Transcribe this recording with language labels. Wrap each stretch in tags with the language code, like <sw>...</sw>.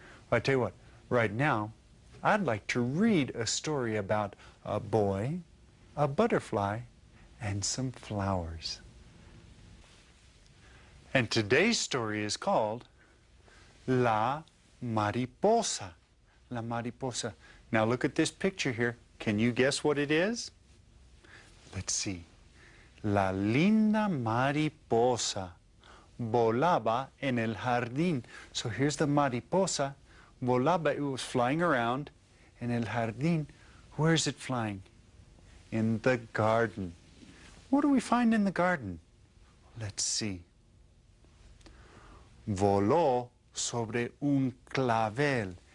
<en>Well, I tell you what, right now, I'd like to read a story about a boy, a butterfly, and some flowers. And today's story is called La Mariposa. La Mariposa. Now look at this picture here. Can you guess what it is? Let's see.</en> <es>La linda mariposa volaba en el jardín.</es> <en>So here's the mariposa. Volaba, it was flying around in el jardín. Where is it flying? In the garden. What do we find in the garden? Let's see.</en> <es>Voló sobre un clavel.</es>